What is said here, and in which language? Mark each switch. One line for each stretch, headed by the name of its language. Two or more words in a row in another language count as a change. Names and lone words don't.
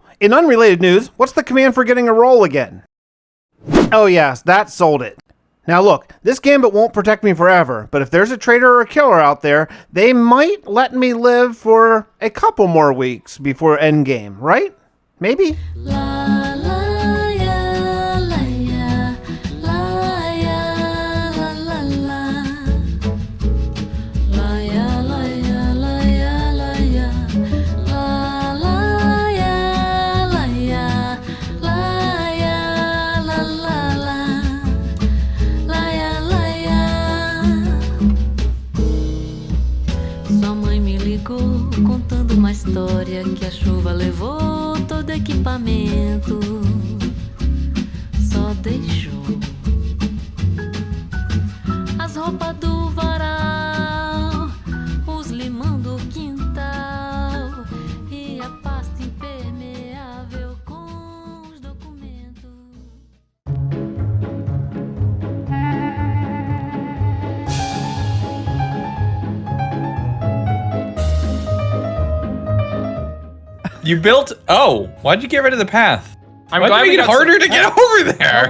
English: In unrelated news, what's the command for getting a roll again? Oh yes, that sold it. Now look, this gambit won't protect me forever, but if there's a traitor or a killer out there, they might let me live for a couple more weeks before endgame, right? Maybe? La, la, ya, la, ya, la, ya, la, la, la. La, ya, la, ya, la, ya, la, ya. La, la, ya, la, ya, la, ya, la, la, la.
Portuguese: Sua mãe me ligou contando uma história que a chuva levou todo equipamento, só deixou as roupas do varal, os limão do quintal e a pasta impermeável com os documentos.
English: You built... Oh, why'd you get rid of the path? I'm Why'd glad you make it harder to get over there?